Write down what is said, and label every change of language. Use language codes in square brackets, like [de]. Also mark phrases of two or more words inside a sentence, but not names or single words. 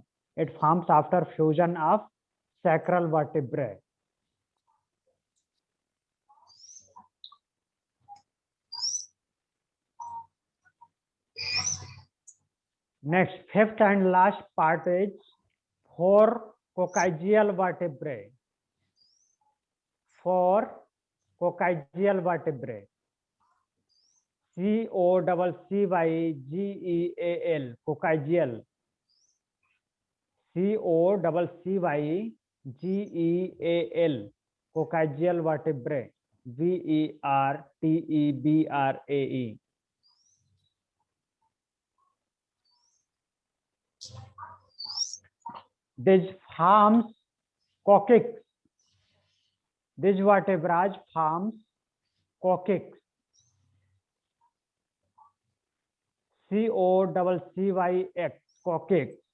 [en] It forms after fusion of sacral vertebrae. Next, fifth and last part is 4 coccygeal vertebrae. 4 coccygeal vertebrae. C-O-C-C-Y-G-E-A-L, coccygeal. C-O-C-C-Y-G-E-A-L, coccygeal vertebrae. V-E-R-T-E-B-R-A-E. This forms coccyx. This vertebrae forms coccyx. C-O-C-C-Y-X, coccyx.